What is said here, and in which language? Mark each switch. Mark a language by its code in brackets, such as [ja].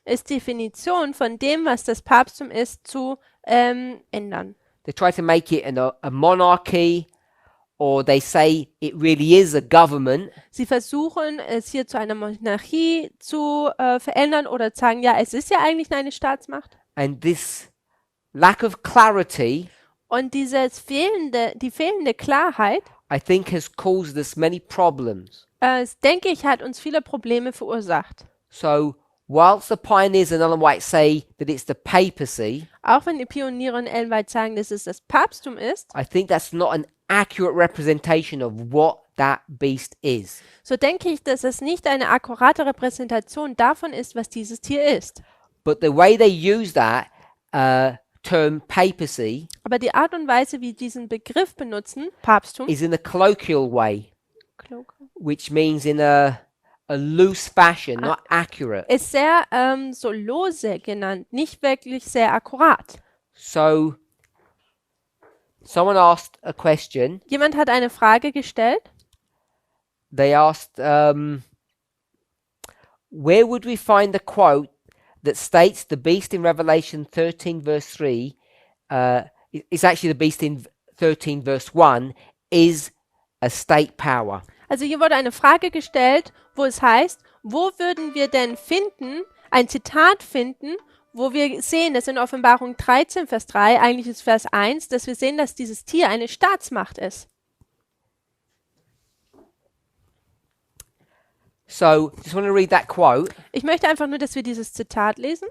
[de] ist die Definition von dem, was das Papsttum ist, zu ändern. [en] They try to make it a monarchy, or they say it really is a government. [de] Sie versuchen, es hier zu einer Monarchie zu verändern oder sagen, ja, es ist ja eigentlich eine Staatsmacht. [en] And this lack of clarity, [de] Und die fehlende Klarheit, [en] I think, has caused us many problems. [de] denke ich, hat uns viele Probleme verursacht. [en] So, whilst the pioneers and Ellen White say that it's the papacy, [de] Auch wenn die Pioniere und Ellen White sagen, dass es das Papsttum ist, [en] I think that's not an accurate representation of what that beast is. [de] so denke ich, dass es nicht eine akkurate Repräsentation davon ist, was dieses Tier ist. [en] But the way they use that term papacy [de] Aber die Art und Weise, wie diesen Begriff benutzen, Papsttum, [en] is in a colloquial way, which means in a loose fashion, not accurate. [de] ist sehr so lose genannt, nicht wirklich sehr akkurat. [en] So, someone asked a question. [de] Jemand hat eine Frage gestellt. [en] They asked, where would we find the quote that states the beast in Revelation 13 verse 3, it's actually the beast in 13 verse 1, is a state power. [de] Also hier wurde eine Frage gestellt, wo es heißt, wo würden wir denn finden, ein Zitat finden, wo wir sehen, dass in Offenbarung 13, Vers 3, eigentlich ist Vers 1, dass wir sehen, dass dieses Tier eine Staatsmacht ist. [en] So, just want to read that quote. [de] Ich möchte einfach nur, dass wir dieses Zitat lesen.